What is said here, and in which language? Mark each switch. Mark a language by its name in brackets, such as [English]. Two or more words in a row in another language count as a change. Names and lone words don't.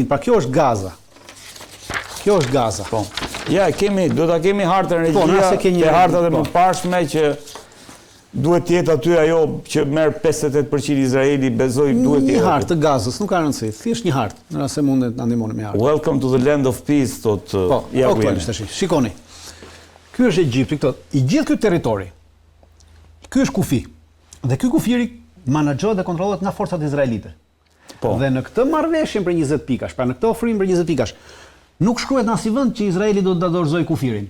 [Albanian] Pra kjo është Gaza. Kjo është Gaza. Po. Ja, do ta kemi hartën e regjia, hartat e mëparshme që duhet të jetë aty ajo që merr 58% Izraeli, bezoj duhet të jetë. Një hartë të Gazës, nuk ka rëndësi, thjesht një hartë, në rast se mundet ta ndihmoni me hartë. [English] Welcome to the land of peace, [Albanian] thot. Po, aktualisht tash. Shikoni. Ky është Egjipti këto. I gjithë ky territori. Ky është kufi. Dhe ky kufiri menaxhohet dhe kontrollohet nga forcat izraelite. Po. Dhe në këtë marrëveshje për 20 pikash, pra në këtë ofrim për 20 pikash, nuk shkruhet në asnjë vend që Izraeli do ta dorëzojë kufirin.